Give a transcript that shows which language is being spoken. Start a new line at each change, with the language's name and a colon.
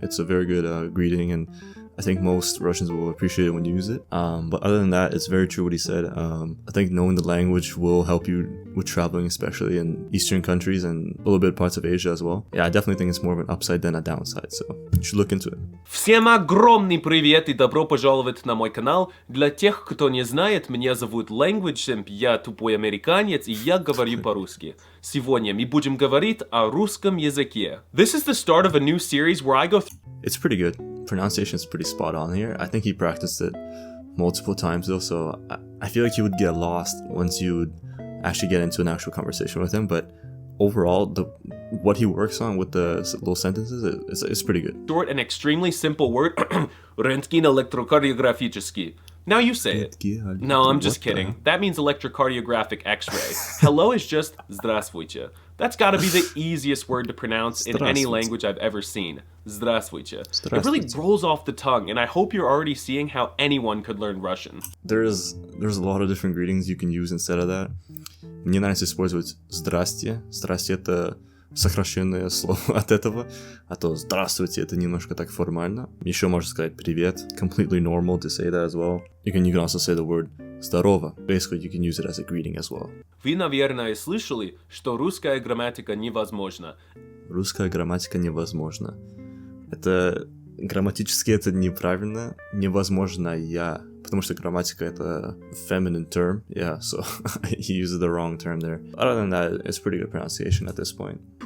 English: It's a very good greeting, and I think most Russians will appreciate it when you use it. But other than that, it's very true what he said. I think knowing the language will help you with traveling, especially in Eastern countries and a little bit parts of Asia as well. Yeah, I definitely think it's more of an upside than a downside, so you should look into it.
Russian: Всем огромный привет и добро пожаловать на мой канал. Для тех, кто не знает, меня зовут Language Simp, я тупой американец и я говорю по-русски. Сегодня мы будем говорить о русском языке.
English: This is the start of a new series where I go It's pretty good. Pronunciation is pretty spot on here. I think he practiced it multiple times though, so I feel like you would get lost once you would actually get into an actual conversation with him, but overall, what he works on with the little sentences is pretty good. short and extremely simple word.
Russian: Рентген электрокардиографический.
English: Now you say it. No, I'm just kidding. That means electrocardiographic x-ray. Hello is just здравствуйте. That's gotta be the easiest word to pronounce in any language I've ever seen.
Russian: Здравствуйте.
English: It really rolls off the tongue, and I hope you're already seeing how anyone could learn Russian. There's a lot of different greetings you can use instead of that.
Russian: Мне нравится использовать «здрасте». «Здрасте» — это сокращенное слово от этого, а то «здравствуйте» — это немножко так формально. Еще можно сказать «привет».
English: Completely normal to say that as well. You can also say the word «здорово». Basically, you can use it as a greeting as well.
Russian: Вы, наверное, слышали, что русская грамматика невозможна. Русская грамматика невозможна. Это грамматически это неправильно. Невозможно я. Потому что грамматика это
English: feminine term. Yeah, so he uses the wrong term there. Other than that, it's pretty good pronunciation at this point.